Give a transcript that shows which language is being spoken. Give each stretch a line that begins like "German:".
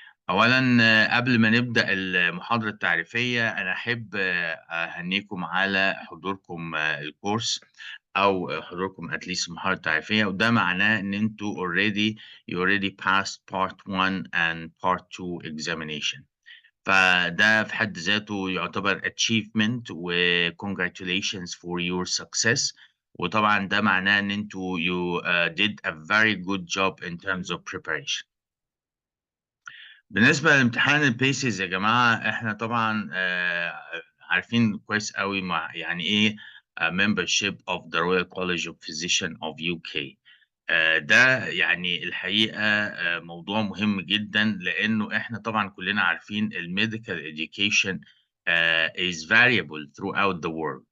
Arabic: أولا قبل ما نبدأ المحاضرة التعريفية، أنا أحب أهنيكم على حضوركم الكورس، أو حضوركم أتليست المحاضرة التعريفية، وده معناه إن أنتوا
English: you already passed part 1 and part 2 examination.
Arabic: فده في حد ذاته يعتبر achievement و
English: congratulations for your success.
Arabic: وطبعا ده معناه إن أنتوا
English: you did a very good job in terms of preparation.
Arabic: بالنسبة لامتحان البيسز يا جماعة، احنا طبعا عارفين كويس قوي مع يعني ايه
English: membership of the Royal College of Physicians of UK.
Arabic: ده يعني الحقيقة موضوع مهم جدا، لأنه احنا طبعا كلنا عارفين الميديكال
English: education is variable throughout the world.